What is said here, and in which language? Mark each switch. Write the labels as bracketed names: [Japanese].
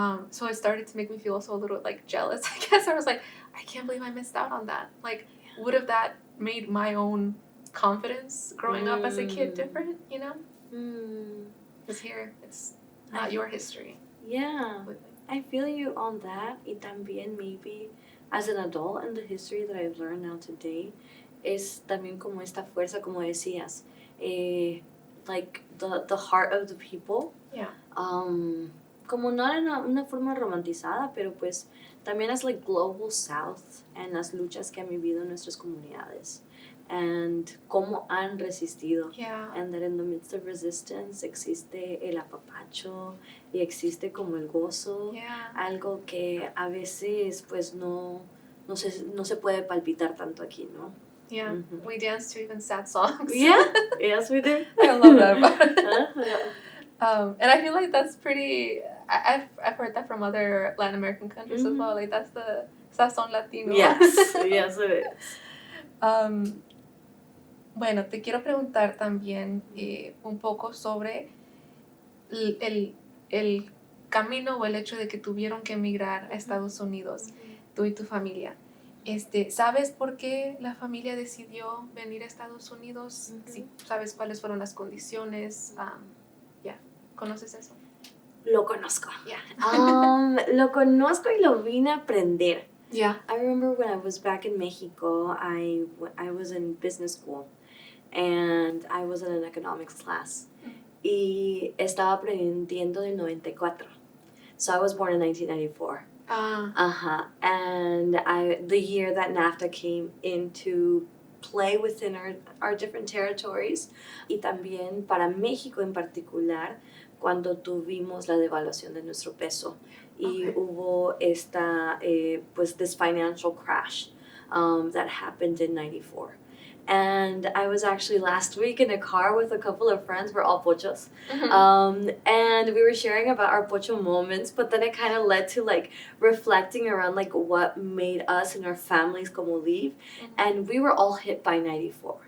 [English] So it started to make me feel also a little, like, jealous, I guess. I was like, I can't believe I missed out on that. Like, would have that made my own confidence growing up as a kid different, you know? Because here, it's not your history. Yeah, I feel you on that. [Spanish] Y también [English] maybe as an adult and the history that I've learned now today [Spanish] es también como esta fuerza, como decías, [English] like the heart of the people. Yeah. [Spanish] Como no en una forma romantizada, pero pues también [English] as like global south and [Spanish] las luchas que han vivido nuestras comunidades. And cómo han resistido. [English] And that in the midst of resistance [Spanish] existe el apapacho y existe como el gozo. Algo que a veces pues no se puede palpitar tanto aquí, ¿no? [English] Yeah, we dance to even sad songs. Yeah, yes we do. I love that about it. And I feel like that's pretty, I've heard that from other Latin American countries as well. Like, that's the sazón latino. Yes, yes it is. [Spanish] Bueno, te quiero preguntar también un poco sobre el camino o el hecho de que tuvieron que emigrar a Estados Unidos, tú y tu familia. ¿Sabes por qué la familia decidió venir a Estados Unidos? ¿Sí? ¿Sabes cuáles fueron las condiciones? ¿Conoces eso? Lo conozco. Lo conozco y lo vine a aprender. [English] I remember when I was back in Mexico, I was in business school and I was in an economics class. [Spanish] Y estaba aprendiendo del 94. [English] So I was born in 1994. And the year that NAFTA came into play within our different territories. [Spanish] Y también para México en particular, cuando tuvimos la devaluación de nuestro peso y hubo esta, pues [English] this financial crash that happened in 94. And I was actually last week in a car with a couple of friends. We're all pochos. And we were sharing about our pocho moments, but then it kind of led to like reflecting around like what made us and our families como leave. And we were all hit by 94.